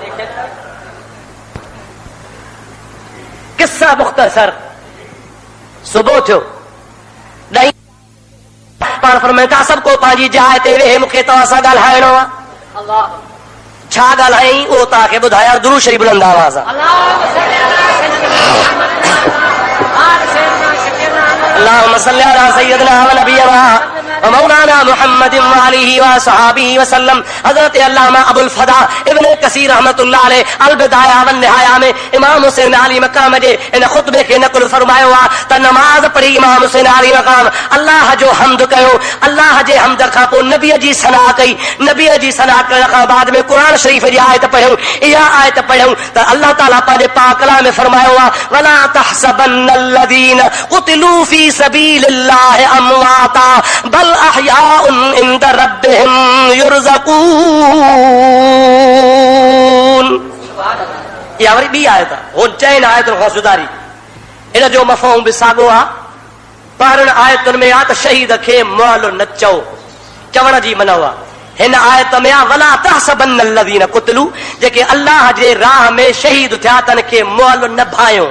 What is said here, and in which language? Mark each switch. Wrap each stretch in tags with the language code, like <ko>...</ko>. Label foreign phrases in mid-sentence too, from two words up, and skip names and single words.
<sd>किस्सा मुख़्तसर, सुबुह थियो पाण फरमाइनि था सभु को पंहिंजी जाइ ते वेहे, मूंखे तव्हां सां ॻाल्हाइणो आहे। छा ॻाल्हाई उहो तव्हांखे ॿुधायां, दुरूद शरीफ़ बुलंद आवाज़ आहे।</sd> <ar>اللهم صل على سيدنا و نبينا و مولانا محمد و آله و صحبه و سلم.</ar> <sd>हज़रत अल्लामा अबुल फदा इब्न कसीर</sd> <ar>رحمة الله عليه</ar> <sd>अल बिदाया व निहाया में इमाम हुसैन आली मकाम जे इन खुतबे खे नक़ल फरमायो आहे त नमाज़ पढ़ी इमाम हुसैन आली मकाम अल्लाह जो हम्द कयो, अल्लाह जे हम्द खां पोइ नबीअ जी सना कई, नबीअ जी सना करण खां बाद में क़ुरान शरीफ़ जी आयत पढ़ियूं। इहा आयत पढ़ियूं त अल्लाह ताला पंहिंजे पाक कलाम में फरमायो आहे,</sd> <ar>ولا تحسبن الذين قتلوا في سبيل الله أمواتا بل أحياء عند ربهم يرزقون.</ar> <sd>इहा वरी ॿी आयत आहे, हो 4 आयतुनि खां सुधारी। इन जो मफ़हूम बि साॻियो आहे। पहिरियुनि आयतुनि में आहे त शहीद खे मुअल न चओ, चवण जी मना आहे। हिन आयत में आहे</sd> <ar>ولا تحسبن الذين قتلوا,</ar> <sd>जेके अल्लाह जे राह में शहीद थिया तन खे मुअल न भायो।</sd>